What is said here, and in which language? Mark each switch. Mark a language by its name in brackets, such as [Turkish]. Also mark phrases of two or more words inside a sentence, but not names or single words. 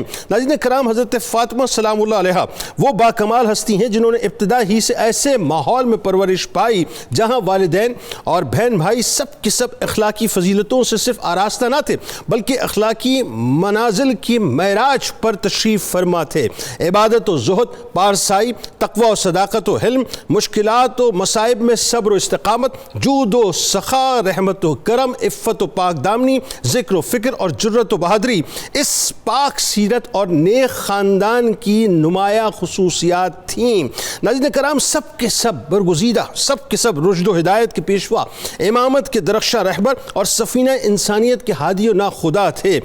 [Urdu] ناظرین کرام، حضرت فاطمہ سلام اللہ علیہ وہ باکمال ہستی ہیں جنہوں نے ابتدا ہی سے ایسے ماحول میں پرورش پائی جہاں والدین اور بہن بھائی سب کے سب اخلاقی فضیلتوں سے صرف آراستہ نہ تھے، بلکہ اخلاقی منازل کی معراج پر تشریف فرما تھے۔ عبادت و زہد، پارسائی، تقوی و صداقت و حلم، مشکلات و مصائب میں صبر و استقامت، جود و سخا، رحمت و کرم، عفت و پاک دامنی، ذکر و فکر اور جرت و بہادری اس پاک سیرت اور نیک خاندان کی نمایاں خصوصیات تھیں۔ ناظرین کرام، سب کے سب برگزیدہ، سب کے سب رشد و ہدایت کے پیشوا، امامت کے درخشاں رہبر اور سفینہ انسانیت کے ہادی و ناخدا تھے۔